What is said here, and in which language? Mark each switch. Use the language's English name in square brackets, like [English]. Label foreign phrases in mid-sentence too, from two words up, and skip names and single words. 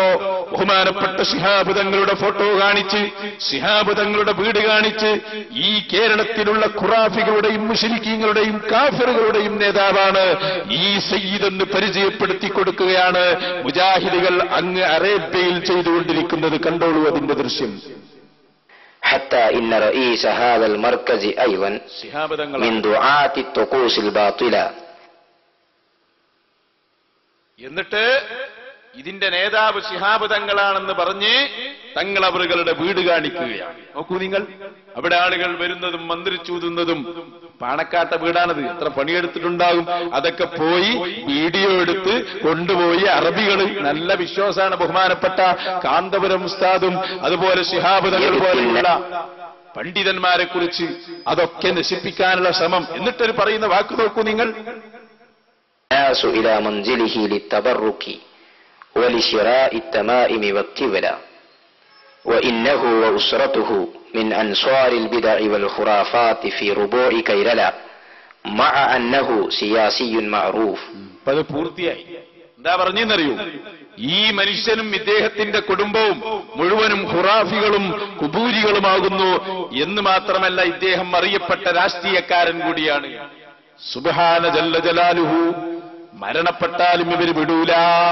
[Malayalam] ബഹുമാനപ്പെട്ട ശിഹാബ് തങ്ങളുടെ ഫോട്ടോ കാണിച്ച്, ശിഹാബ് തങ്ങളുടെ വീട് കാണിച്ച്, ഈ കേരളത്തിലുള്ള ഖുറാഫികളുടെയും മുശ്രിക്കീങ്ങളുടെയും കാഫിറുകളുടെയും നേതാവാണ് ഈ സയ്യിദ് എന്ന് പരിചയപ്പെടുത്തി കൊടുക്കുകയാണ് മുജാഹിദുകൾ അങ്ങ് അറേബ്യയിൽ ചെയ്തുകൊണ്ടിരിക്കുന്നത്. കണ്ടോളൂ അതിന്റെ ദൃശ്യം. [Arabic] حتى إن رئيس هذا المركز أيضا من دعاة الطقوس الباطلة. [Malayalam] എന്നിട്ട് ഇതിന്റെ നേതാവ് ശിഹാബ് തങ്ങളാണെന്ന് പറഞ്ഞ് തങ്ങളവറുകളുടെ വീട് കാണിക്കുകയാണ്. നോക്കൂ നിങ്ങൾ, അവിടെ ആളുകൾ വരുന്നതും മന്ത്രിച്ചൂതുന്നതും. പാണക്കാട്ട വീടാണത്, എത്ര പണിയെടുത്തിട്ടുണ്ടാകും. അതൊക്കെ പോയി വീഡിയോ എടുത്ത് കൊണ്ടുപോയി അറബികൾ, നല്ല വിശ്വാസമാണ് ബഹുമാനപ്പെട്ട കാന്തപുരം ഉസ്താദും അതുപോലെ ശിഹാബ് തങ്ങൾ പോലെയുള്ള പണ്ഡിതന്മാരെ കുറിച്ച് അതൊക്കെ നശിപ്പിക്കാനുള്ള ശ്രമം. എന്നിട്ടൊരു പറയുന്ന വാക്ക് നോക്കൂ നിങ്ങൾ. [Arabic] الناس إلى منزله للتبرك ولشراء التمائم والتولى وإنه وأسرته من أنصار البدع والخرافات في ربوع كيرلا مع أنه سياسي معروف. [Malayalam] അത് പൂർത്തിയായി. എന്താ പറഞ്ഞെന്നറിയൂ? ഈ മനുഷ്യനും ഇദ്ദേഹത്തിന്റെ കുടുംബവും മുഴുവനും ഖുറാഫികളും കുബൂരികളുമാകുന്നു എന്ന് മാത്രമല്ല, ഇദ്ദേഹം അറിയപ്പെട്ട രാഷ്ട്രീയക്കാരൻ കൂടിയാണ്. [Arabic] سبحانه جل جلاله. [Malayalam] മരണപ്പെട്ടാലും ഇവർ വിടൂല.